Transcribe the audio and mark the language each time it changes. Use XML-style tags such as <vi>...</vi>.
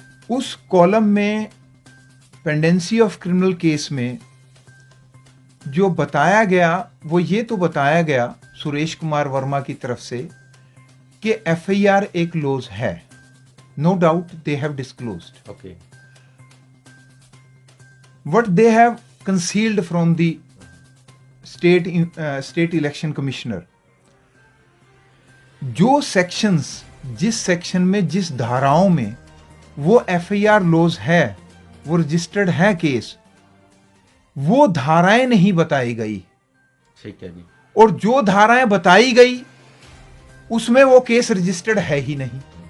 <hi>उस कॉलम में pendency of criminal case में जो बताया गया, वो ये तो बताया गया सुरेश कुमार वर्मा की तरफ से कि FIR एक लॉज है,</hi> <en>No doubt they have disclosed. Okay. what they have concealed from the state election commissioner.</en> <hi>जो सेक्शंस, जिस सेक्शन में, जिस धाराओं में वो FIR लॉज है, वो रजिस्टर्ड है केस, वो धाराएं नहीं बताई गई। ठीक है जी। और जो धाराएं बताई गई उसमें वो केस रजिस्टर्ड है ही नहीं।</hi>